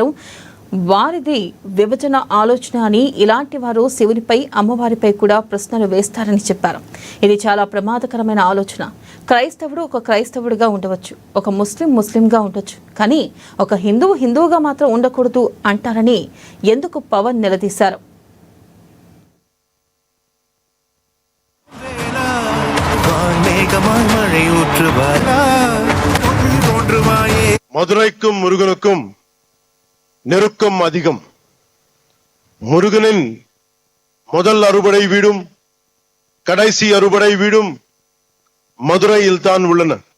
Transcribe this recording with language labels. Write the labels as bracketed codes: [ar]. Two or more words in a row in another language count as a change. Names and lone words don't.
[te] వారిది విభజన ఆలోచన అని, ఇలాంటి వారు శివునిపై అమ్మవారిపై కూడా ప్రశ్నలు వేస్తారని చెప్పారు. ఇది చాలా ప్రమాదకరమైన ఆలోచన. క్రైస్తవుడు ఒక క్రైస్తవుడిగా ఉండవచ్చు, ఒక ముస్లింగా ఉండొచ్చు, కానీ ఒక హిందువుగా మాత్రం ఉండకూడదు అంటారని ఎందుకు పవన్ నిలదీశారు. [ta] மதுரைக்கும் முருகனுக்கும் நெருக்கம் அதிகம். முருகனின் முதல் அறுபடை வீடும் கடைசி அறுபடை வீடும் மதுரையில் தான் உள்ளன.